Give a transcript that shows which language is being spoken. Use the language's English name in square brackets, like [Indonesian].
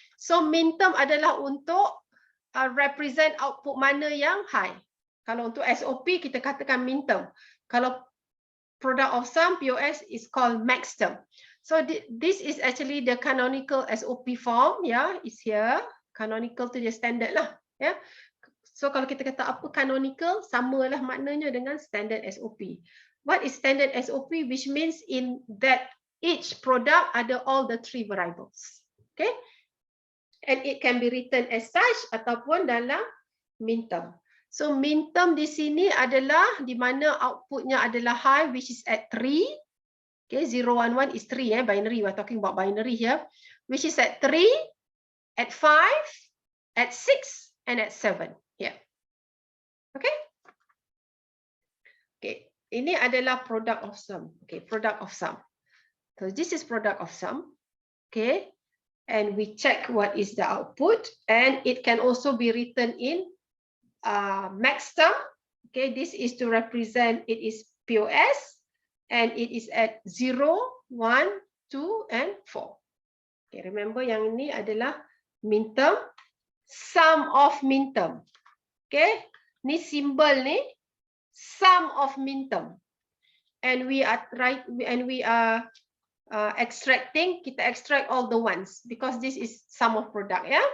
[Malay] So min term adalah untuk represent output mana yang high. Kalau untuk SOP kita katakan min term. Kalau [English] product of sum, POS, is called max term. So this is actually the canonical SOP form, ya, is here. [Malay] Canonical tu dia standard lah, ya. So kalau kita kata apa canonical, samalah maknanya dengan standard SOP. [English] What is standard SOP? Which means in that each product [Malay] ada [English] all the 3 variables. Okay? And it can be written as such [Malay] ataupun dalam [English] min term. [Malay] So min term di sini adalah di mana outputnya adalah high, [English] which is at 3. Okay, 0, 1, 1 is 3, binary. We're talking about binary here, which is at 3, at 5, at 6, and at 7. Yeah. Okay. [Malay] Okay, ini adalah product of sum. [English] Okay, product of sum. So this is product of sum. Okay, and we check what is the output, and it can also be written in max term. Okay, this is to represent it is POS. And it is at 0, 1, 2, and 4. [Malay] Okay, remember yang ini adalah min term, sum of min term. Okay, ni simbol ni sum of min term. [English] And we are extracting, [Malay] kita extract [English] all the ones because this is sum of product, ya.